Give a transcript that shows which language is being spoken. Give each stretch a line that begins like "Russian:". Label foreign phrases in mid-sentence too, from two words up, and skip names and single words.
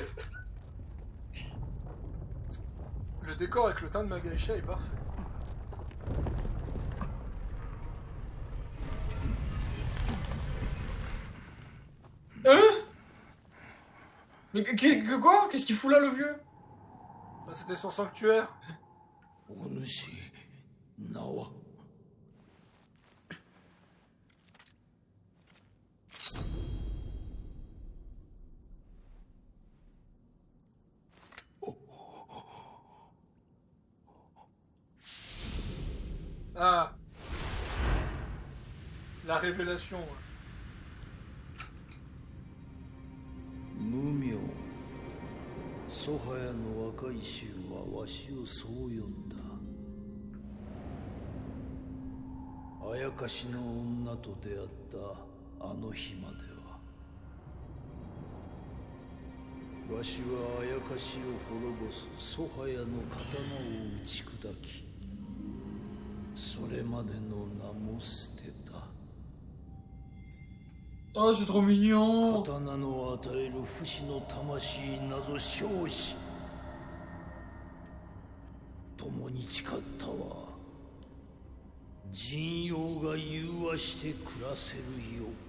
French: Le décor avec le teint de Magaïcha est parfait. Hein? Mais quoi? Qu'est-ce qu'il fout là le vieux? Bah, c'était son sanctuaire.
Japanese: お主名は
French: Ah. La révélation. Ouais.
Japanese: 無名ソハヤの若い衆はわしをそう呼んだあやかしの女と出会ったあの日までは、わしはあやかしを滅ぼすソハヤの刀を打ち砕き、それまでの名も捨てた。
French: Oh, c'est trop mignon.
Japanese: 刀の与える不死の魂なぞ生死、共に誓ったは人妖が融和して暮らせるよ。